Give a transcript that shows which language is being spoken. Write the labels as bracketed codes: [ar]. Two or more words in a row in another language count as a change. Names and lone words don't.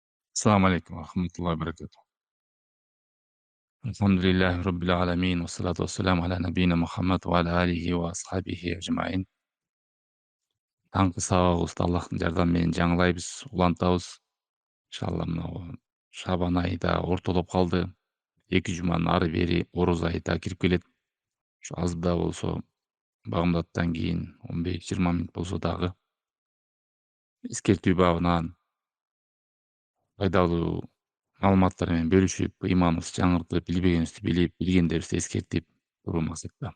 [ar] السلام عليكم ورحمة الله وبركاته. الحمد لله رب العالمين والصلاة والسلام على نبينا محمد وعلى آله وأصحابه أجمعين. [ky] Таңғы сау Аллахтың жардамы менен жаңылайбыз, улантабыз. Иншалла мынау Шабан айы да ортолоп калды. 2 жуманын ары бери Ороз айы да кирип келет. Ушу аз да болсо багымдаттан кийин 15-20 мүнөт болсо дагы эскертүү бабынан пайдалуу маалыматтар менен бөлүшүп, ыйманыбызды жаңыртып, билбегенибизди билип, билгендерибизди эскертип туруу максатта.